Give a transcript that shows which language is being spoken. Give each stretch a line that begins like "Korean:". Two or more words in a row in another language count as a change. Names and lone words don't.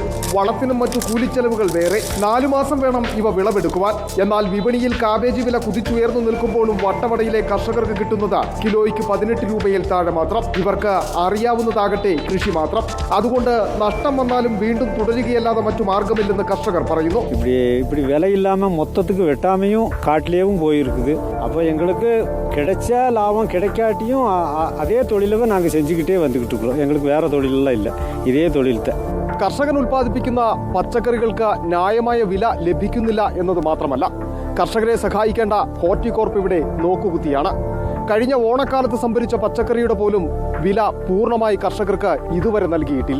Malayalam: വളത്തിനും മറ്റു കൂലിച്ചെലവുകൾ വേറെ. 4 മാസം വേണം ഇവ വിളവെടുക്കുവാൻ. എന്നാൽ വിപണിയിൽ കാബേജ് വില കുതിച്ചുയർന്നു നിൽക്കുമ്പോഴും വട്ടവടയിലെ കർഷകർക്ക് കിട്ടുന്നത് കിലോയ്ക്ക് 18 രൂപയിൽ താഴെ മാത്രം. ഇവർക്ക് അറിയാവുന്നതാകട്ടെ കൃഷി മാത്രം. അതുകൊണ്ട് നഷ്ടം വന്നാലും വീണ്ടും തുടരുകയല്ലാതെ മറ്റു മാർഗമില്ലെന്ന് കർഷകർ പറയുന്നു.
Tamil: இப்படி விலை இல்லாமல் மொத்தத்துக்கு வெட்டாமையும் காட்டிலேயும் போயிருக்குது. அப்போ எங்களுக்கு கிடைச்ச லாபம் கிடைக்காட்டியும் அதே தொழிலொக்கெ நாங்கள் செஞ்சுகிட்டே வந்திட்டு இருக்கிறோம்.
Malayalam: ഞങ്ങൾക്ക് വേറെ തൊഴിലെല്ലാം ഇല്ല, ഇതേ തൊഴിലത്തെ. കർഷകൻ ഉൽപ്പാദിപ്പിക്കുന്ന പച്ചക്കറികൾക്ക് ന്യായമായ വില ലഭിക്കുന്നില്ല എന്നത് മാത്രമല്ല, കർഷകരെ സഹായിക്കേണ്ട ഹോർട്ടികോർപ്പ് ഇവിടെ നോക്കുകുത്തിയാണ്. കഴിഞ്ഞ ഓണക്കാലത്ത് സംഭരിച്ച പച്ചക്കറിയുടെ പോലും വില പൂർണ്ണമായി കർഷകർക്ക് ഇതുവരെ നൽകിയിട്ടില്ല.